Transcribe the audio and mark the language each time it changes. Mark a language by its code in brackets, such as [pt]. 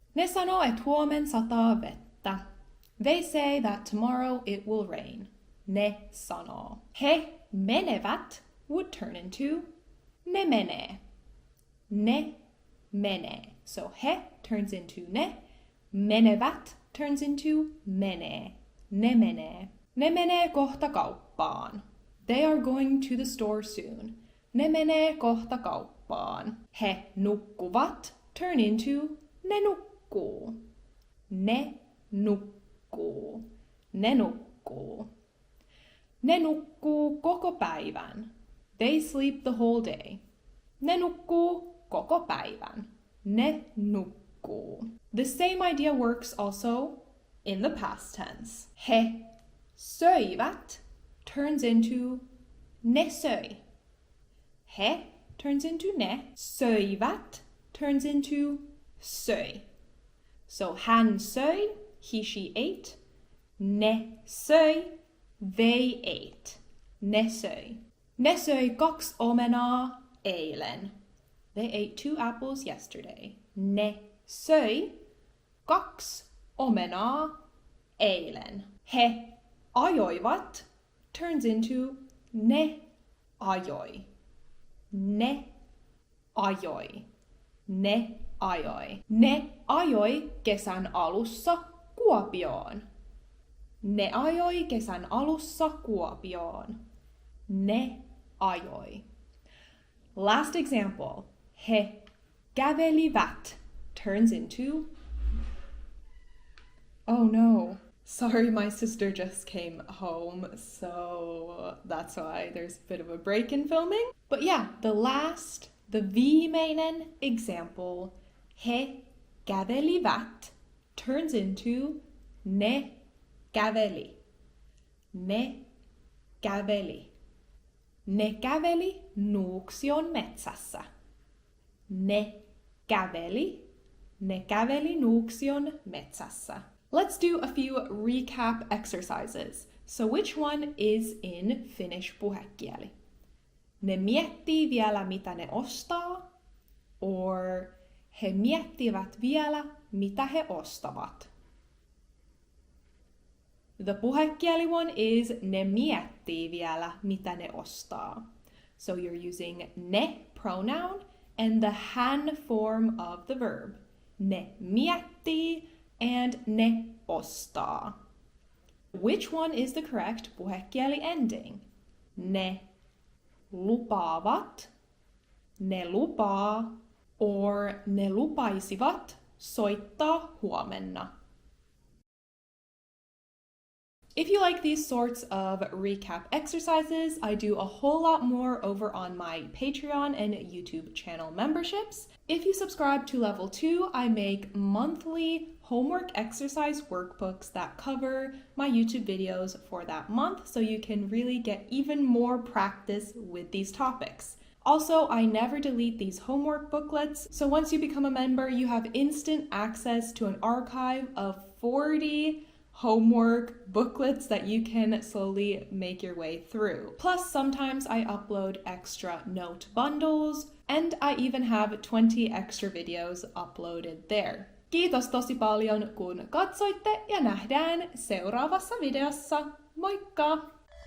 [fi] Ne sanoo et huomen sataa vettä. [en] They say that tomorrow it will rain. [fi] Ne sanoo. He menevät [en] would turn into [fi] ne menee. Ne menee. [en] So [fi] he [en] turns into [fi] ne. Menevät [en] turns into [fi] menee. Ne menee. Ne menee kohta kauppaan. [en] They are going to the store soon. [fi] Ne menee kohta kauppaan. He nukkuvat [en] turn into [fi] ne nukkuu. Ne nukkuu. Ne nukkuu. Ne nukkuu koko päivän. [en] They sleep the whole day. [fi] Ne nukkuu koko päivän. Ne nukkuu. [en] The same idea works also in the past tense. [fi] He söivät [en] turns into [fi] ne söi. He [en] turns into [fi] ne. Söivät turns into söi. [en] So [fi] hän söi, he, [en] she ate. [fi] Ne söi, [en] they ate. [fi] Ne söi. Ne söi 2 omenaa eilen. [en] They ate 2 apples yesterday. [fi] Ne söi 2 omenaa eilen. He ajoivat [en] turns into [fi] ne ajoi. Ne ajoi. Ne ajoi. Ne ajoi kesän alussa Kuopioon. Ne ajoi kesän alussa Kuopioon. Ne ajoi. [en] Last example. [fi] He kävelivät [en] turns into... Oh no. Sorry, my sister just came home, so that's why there's a bit of a break in filming. But yeah, the viimeinen example, [fi] he kävelivät [en] turns into [fi] ne käveli. Ne käveli. Ne käveli Nuuksion metsässä. Ne käveli. Ne käveli Nuuksion metsässä. [en] Let's do a few recap exercises. So which one is in Finnish puhekieli? [fi] Ne miettii vielä mitä ne ostaa, [en] or [fi] he miettivät vielä mitä he ostavat. [en] The puhekieli one is [fi] ne miettii vielä mitä ne ostaa. [en] So you're using ne pronoun and the hän form of the verb. [fi] Ne miettii [en] and [fi] ne ostaa. [en] Which one is the correct puhekieli ending? [fi] Ne lupaavat, ne lupaa, or ne lupaisivat soittaa huomenna. [en] If you like these sorts of recap exercises, I do a whole lot more over on my Patreon and YouTube channel memberships. If you subscribe to Level 2, I make monthly homework exercise workbooks that cover my YouTube videos for that month, so you can really get even more practice with these topics. Also, I never delete these homework booklets, so once you become a member, you have instant access to an archive of 40 homework booklets that you can slowly make your way through. Plus, sometimes I upload extra note bundles, and I even have 20 extra videos uploaded there. [fi] Kiitos tosi paljon kun katsoitte ja nähdään seuraavassa videossa. Moikka!